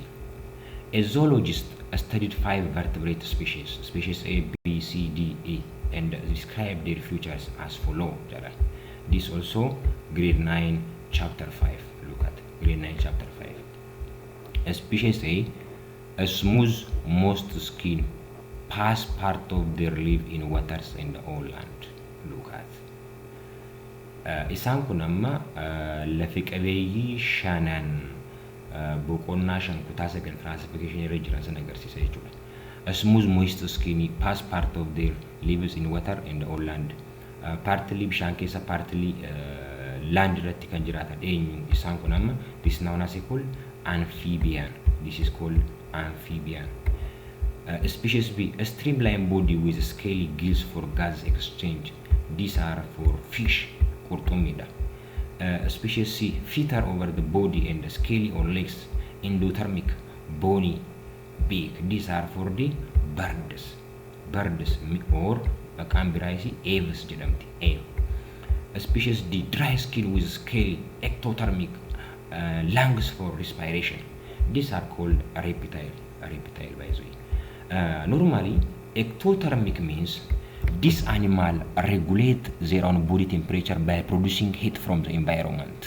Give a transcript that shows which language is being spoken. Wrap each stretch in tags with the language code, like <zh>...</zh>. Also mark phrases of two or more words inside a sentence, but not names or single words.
<en>A zoologist studied 5 vertebrate species A, B, C, D, E, and described their features as follows. This also grade 9, chapter 5. Look at grade 9, chapter 5. A species a smooth most skin, pass part of their life in waters and all land. Look at.</en> <om>Isaan kun amma lafi qabeeyyii shanan boqonnaa shan kutaa sagal classification irra jiran san agarsiisa jechuudha.</om> <en>A smooth moist skin, pass part of their lives in water and all land.</en> <om>Partly bishaan keessa, partly land irratti kan jiraatan eenyu isaan kun amma.</om> <en>This is known as called amphibian. This is called amphibian. Species B, a streamlined body with scaly gills for gas exchange. These are for fish, qurxummiidha. Species C, feather over the body and scaly on legs, endothermic, bony, beak. These are for the birds. Birds or Cambiraisi aves jedhamti. Ave. Species D, dry skin with scaly, ectothermic, lungs for respiration. These are called reptile. Reptile by the way. Normally, ectothermic means this animal regulate their own body temperature by producing heat from the environment.</en>